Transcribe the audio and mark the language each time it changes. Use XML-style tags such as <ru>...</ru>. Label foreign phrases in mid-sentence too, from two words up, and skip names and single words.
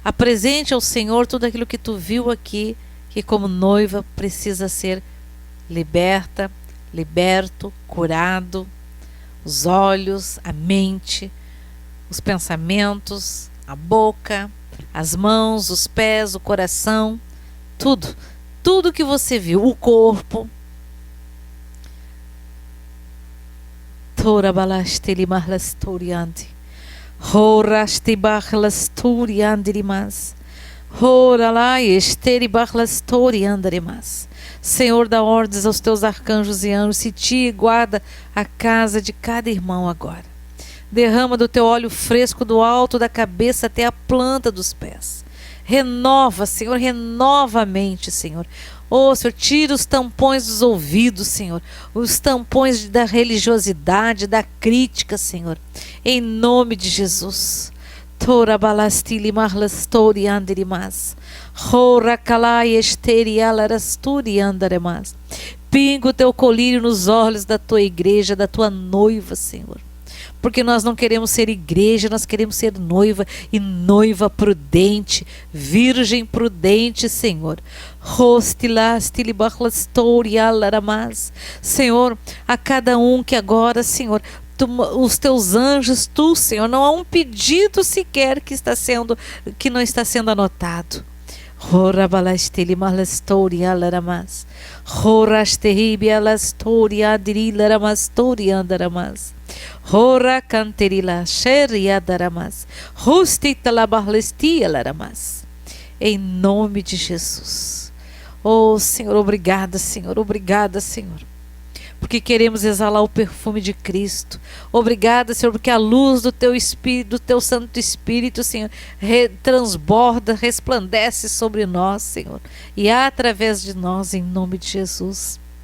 <pt>ao Senhor tudo aquilo que tu viu aqui, que como noiva precisa ser liberta, liberto, curado, os olhos, a mente, os pensamentos, a boca, as mãos, os pés, o coração, tudo que você viu, o corpo. Tora balasteli marlastoriante. Horasti barlastoriandirimas. Hora lá esteri barlastoriandirimas. Senhor, dá ordens aos teus arcanjos e anjos, se ti guarda a casa de cada irmão agora. Derrama do teu óleo fresco do alto da cabeça até a planta dos pés. Renova, Senhor, renova a mente, Senhor. Oh, Senhor, tira os tampões dos ouvidos, Senhor. Os tampões da religiosidade, da crítica, Senhor. Em nome de Jesus. Tora balastili marlastori andirimas. Hora kalai esteri alarasturi andaremas. Pinga o teu colírio nos olhos da tua igreja, da tua noiva, Senhor. Porque nós não queremos ser igreja, nós queremos ser noiva, e noiva prudente, virgem prudente, Senhor. Senhor, a cada um que agora, Senhor, os teus anjos, tu, Senhor, não há um pedido sequer que não está sendo anotado. Hora balasteli marlastori alaramas. Horastehibi alastori adrilaramastori andaramas. Hora canterila xeriadaramas. Hostitala barlesti alaramas. Em nome de Jesus. Oh, Senhor, obrigada, Senhor, obrigada, Senhor. Porque queremos exalar o perfume de Cristo. Obrigada, Senhor, porque a luz do teu Espírito, do teu Santo Espírito, Senhor, transborda, resplandece sobre nós, Senhor, e através de nós, em nome de Jesus.</pt>